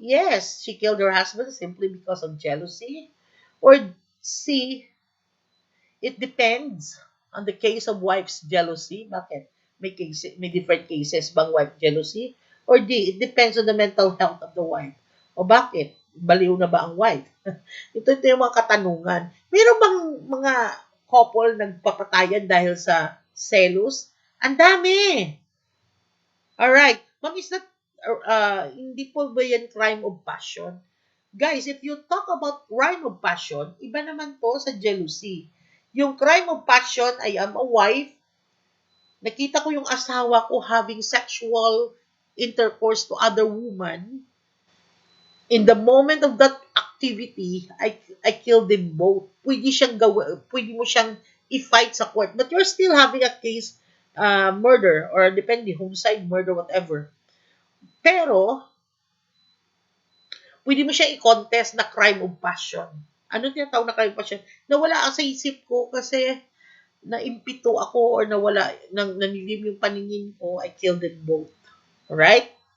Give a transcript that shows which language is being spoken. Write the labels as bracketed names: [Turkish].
[English] Yes, she killed her husband simply because of jealousy. Or C. It depends on the case of wife's jealousy. [Filipino] Bakit? [English] May different cases bang wife jealousy? Or D. It depends on the mental health of the wife. [Filipino] O bakit? Baliw na ba ang wife? ito yung mga katanungan. Meron bang mga couple nagpapatayan dahil sa selos? Ang dami! Alright. Ma'am, is that, hindi po ba yan crime of passion? [English] Guys, if you talk about crime of passion, [Filipino] iba naman to sa [English] jealousy. [Filipino] Yung crime of passion, [English] I am a wife, [Filipino] nakita ko yung asawa ko [English] having sexual intercourse to other woman. In the moment of that activity, I killed them both. [Filipino] Pwede mo siyang i-fight sa court. [English] But you're still having a case, murder, or depende, homicide, murder, whatever. [Filipino] Pero, pwede mo siya i-contest na crime of passion. Ano tinatawag na crime of passion? Nawala sa isip ko kasi naimpito ako or nanilim yung paningin ko, [English] I killed them both. [Filipino] Alright?